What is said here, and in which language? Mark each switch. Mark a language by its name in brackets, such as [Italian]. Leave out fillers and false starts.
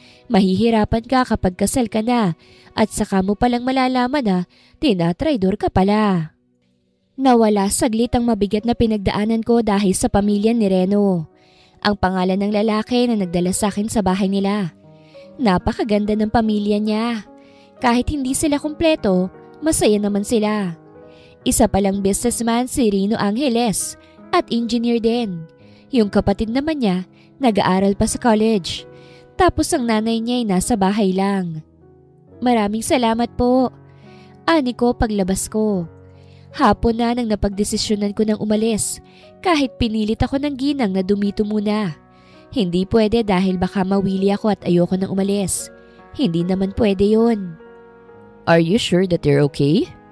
[Filipino] Mahihirapan ka kapag kasal ka na at saka mo palang malalaman na tinatraidor ka pala. Nawala saglit ang mabigat na pinagdaanan ko dahil sa pamilya ni Reno. Ang pangalan ng lalaki na nagdala sa akin sa bahay nila. Napakaganda ng pamilya niya. Kahit hindi sila kumpleto, masaya naman sila. Isa palang businessman si Rino Angeles at engineer din. Yung kapatid naman niya, nag-aaral pa sa college. Tapos ang nanay niya ay nasa bahay lang. Maraming salamat po. Ani ko paglabas ko. Hapon na nang napagdesisyonan ko ng umalis. Kahit pinilit ako ng ginang na dumito muna. Hindi pwede dahil baka mawili ako at ayoko nang umalis. Hindi naman pwede yun. [English] Are you sure that you're okay?